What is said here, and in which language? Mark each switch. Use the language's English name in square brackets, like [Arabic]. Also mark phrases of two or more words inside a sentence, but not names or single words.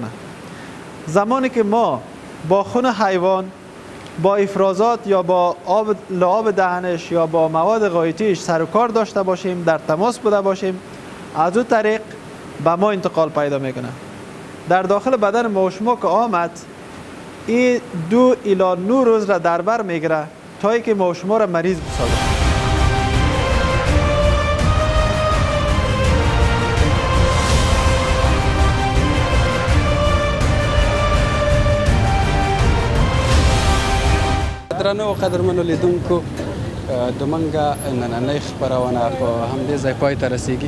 [Persian] زمانی که ما با خون حیوان، با افرازات یا با لعاب دهنش یا با مواد غایطیش سر و کار داشته باشیم، در تماس بوده باشیم، از اون طریق به ما انتقال پیدا میکنه. در داخل بدن ما و شما که آمد، این 2 الی 9 روز را در بر میگیره تا اینکه ما و شما را مریض بسازه. [Pashto] درنو قدرمنو لیدونکو د منګه نننۍ خپرونه په همدې ځای پای ته رسیږي.